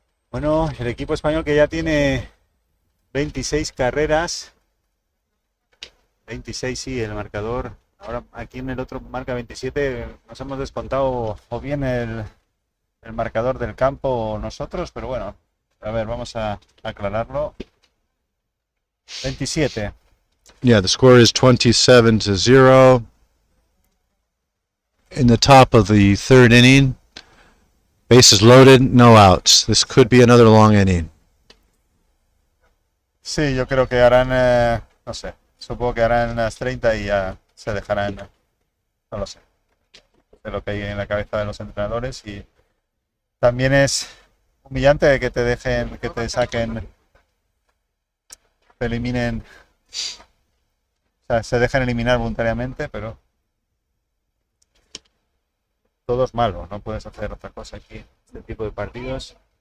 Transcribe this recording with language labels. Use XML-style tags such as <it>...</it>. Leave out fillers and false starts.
<es>Bueno, el equipo español que ya tiene 26 carreras. 26, sí, el marcador. Ahora aquí en el otro marca 27. Nos hemos descontado o bien el marcador del campo o nosotros, pero bueno, a ver, vamos a aclararlo. 27.</es> <en>Yeah, the score is 27-0 in the top of the third inning. Bases loaded, no outs. This could be another long inning.</en> <es>Sí, yo creo que harán, no sé, supongo que harán unas 30 y ya se dejarán, no lo sé, de lo que hay en la cabeza de los entrenadores. Y también es humillante que te dejen, que te saquen, te eliminen, o sea, se dejen eliminar voluntariamente, pero todo es malo, no puedes hacer otra cosa aquí, este tipo de partidos.</es>